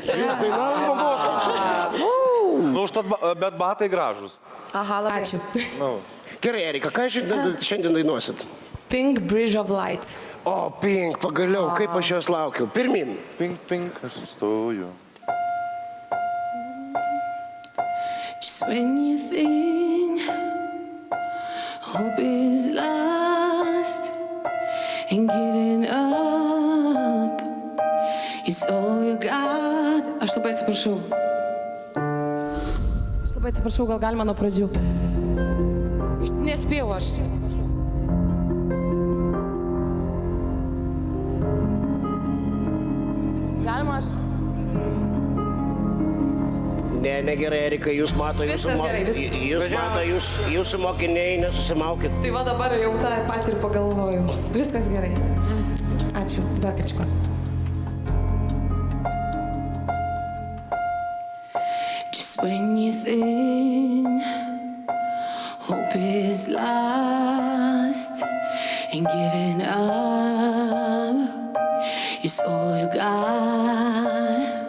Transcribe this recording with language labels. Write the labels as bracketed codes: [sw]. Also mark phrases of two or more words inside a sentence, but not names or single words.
[lt] Jūs dainavimo mokot? Nu, užtat, bet batai gražus. Aha, labai. Ačiū. Gerai, Erika, ką šiandien dainuosit? Pink Bridge of Lights. O, Pink, pagaliau, kaip aš jos laukiu. Pirmin. Pink, pink, aš stoju. [en] Just when you think hope is lost and giving up is all you got. [lt] Aš labai atsiprašau, gal galima nuo pradžių. Nespėjau aš. Galima aš? Negerai, Erika, jūs mato, jūsų mokiniai, nesusimaukit. Tai va dabar jau tą patį ir pagalvoju. Viskas gerai. Ačiū, dar kažko. [en] Just when you think hope is lost and giving up is all you got.